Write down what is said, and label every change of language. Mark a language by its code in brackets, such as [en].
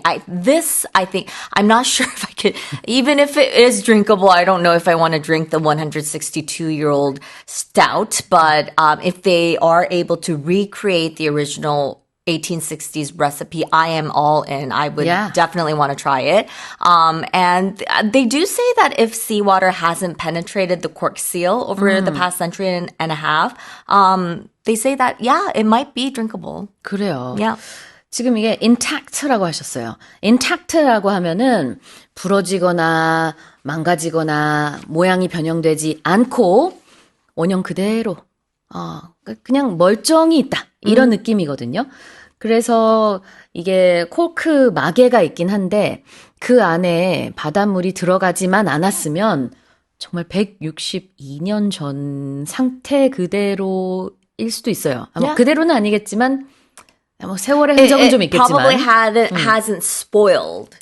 [en] I think, I'm not sure if I could, even if it is drinkable, I don't know if I want to drink the 162-year-old stout, but if they are able to recreate the original 1860s recipe, I am all in. I would definitely want to try it. And they do say that if seawater hasn't penetrated the cork seal over the past century and a half, they say that, it might be drinkable. [ko] 그래요. [en] Yeah. [ko] 지금 이게 [en] intact [ko] 라고 하셨어요. intact라고 하면은 부러지거나 망가지거나 모양이 변형되지 않고 원형 그대로 그냥 멀쩡히 있다. 이런 느낌이거든요. 그래서 이게 코크 마개가 있긴 한데 그 안에 바닷물이 들어가지만 않았으면 정말 162년 전 상태 그대로일 수도 있어요. 아마 그대로는 아니겠지만 뭐 세월의 흔적은 좀 있겠지만. [en] Probably hasn't spoiled.